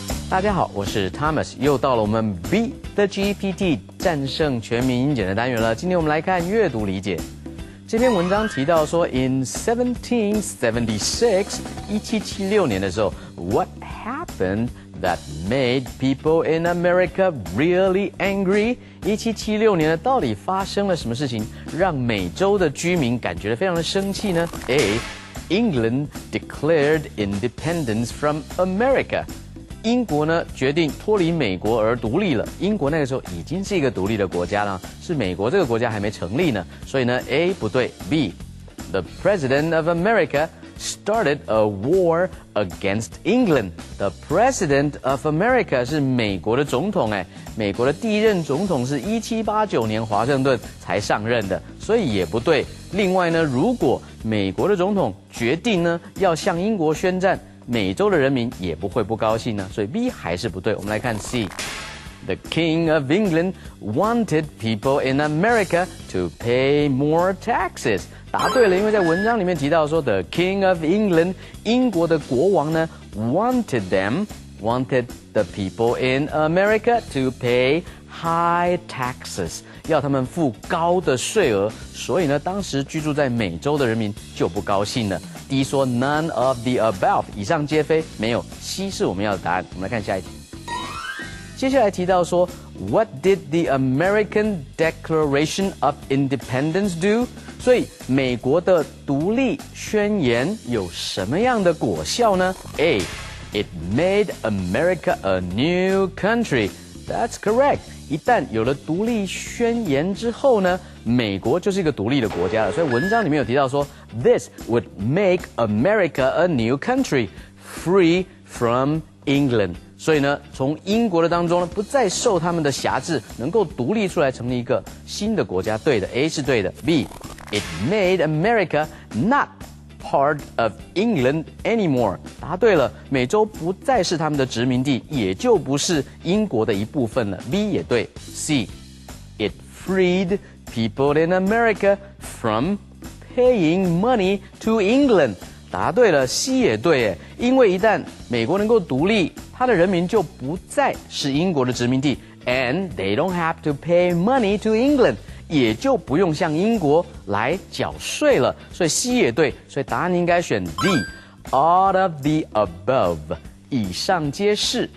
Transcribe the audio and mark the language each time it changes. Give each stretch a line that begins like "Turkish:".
Chinese: 大家好，我是 Thomas， 又到了我们 Beat the GPT 战胜全民英检的单元了。今天我们来看阅读理解。这篇文章提到说
English: ，In 1776，
Chinese: 1776年的时候
English: ，What happened that made people in America really angry？
Chinese: 1776年呢，到底发生了什么事情，让美洲的居民感觉非常的生气呢 ？A.
English: England declared independence from America。
Chinese: 英国呢决定脱离美国而独立了。英国那个时候已经是一个独立的国家了，是美国这个国家还没成立呢。所以呢 ，A 不对
English: ，B。The President of America started a war against England. The President of America
Chinese: 是美国的总统哎，美国的第一任总统是1789年华盛顿才上任的，所以也不对。另外呢，如果美国的总统决定呢要向英国宣战，美洲的人民也不会不高兴呢，所以 B 还是不对。我们来看
English: C。The King of England wanted people in America to pay more taxes.
Chinese: 答对了，因为在文章里面提到说 ，
English: The King of England，
Chinese: 英国的国王呢 ，
English: wanted the people in America to pay high taxes，
Chinese: 要他们付高的税额，所以呢，当时居住在美洲的人民就不高兴了。 D 说
English: None of the above，
Chinese: 以上皆非，没有。 C 是我们要的答案。我们来看下一题。接下来提到说
English: ，What did the American Declaration of Independence do？
Chinese: 所以美国的独立宣言有什么样的果效呢 ？A.
English: It made America a new country. That's correct.
Chinese: 一旦有了独立宣言之后呢，美国就是一个独立的国家了。所以文章里面有提到说 ，
English: This would make America a new country, free from England。
Chinese: 所以呢，从英国的当中呢，不再受他们的辖制，能够独立出来，成立一个新的国家。对的 ，A 是对的。
English: B，It made America not part of England anymore。
Chinese: 答对了，美洲不再是他们的殖民地，也就不是英国的一部分了。 B 也对。
English: C，It freed people in America from paying money to England。
Chinese: 答对了 ，C 也对耶，因为一旦美国能够独立，它的人民就不再是英国的殖民地 ，
English: and they don't have to pay money to England，
Chinese: 也就不用向英国来缴税了。所以 C 也对，所以答案应该选 D。
English: All of the above，
Chinese: 以上皆是。